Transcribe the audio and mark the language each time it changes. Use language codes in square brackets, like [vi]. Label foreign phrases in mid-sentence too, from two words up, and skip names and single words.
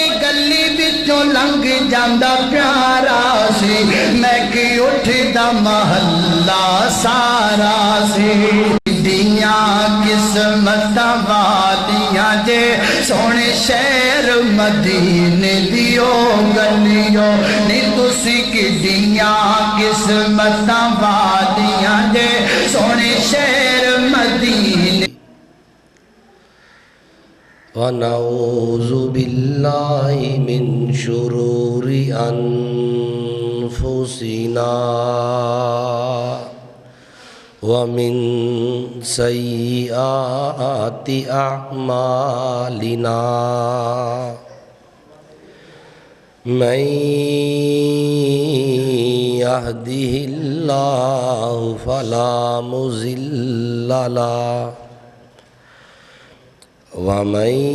[pa] گلی وچوں لنگ جاندا پیارا سی میں کہ اٹھدا محلہ سارا سی دیاں قسمتاں وادیاں جے سونے شہر مدینے دیو گلیو نی تسی کڈیاں قسمتاں وادیاں جے سونے شہر مدینے [ar] ونعوذ باللہ من شرور انفسنا ومن سیئات اعمالنا من یہدہ اللہ فلا مضل له ومن